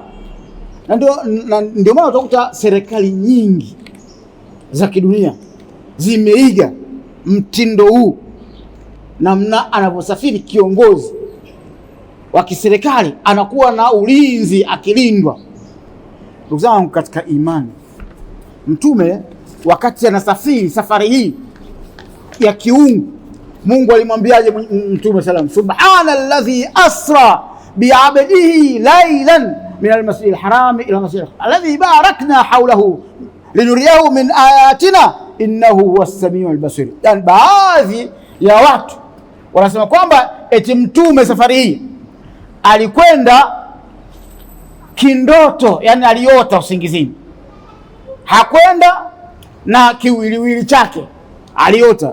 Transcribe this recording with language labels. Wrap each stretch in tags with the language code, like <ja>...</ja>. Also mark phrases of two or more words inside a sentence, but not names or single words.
<sw>Na ndio maana utakuta serikali nyingi za kidunia zimeiga mtindo huu, namna anavyosafiri kiongozi wa kiserikali anakuwa na ulinzi akilindwa. Ndugu zangu katika imani, Mtume wakati anasafiri safari hii ya kiungu, Mungu alimwambiaje Mtume sallam?</sw> <ar>سبحان الذي أسرى بعبده ليلا من المسجد الحرام إلى المسجد الذي باركنا حوله لنريه من آياتنا إنه هو السميع البصير.</ar> <sw>Yani baadhi ya watu wanasema kwamba eti Mtume safari hii alikwenda kindoto, yani aliota usingizini, hakwenda na kiwiliwili chake, aliota.</sw>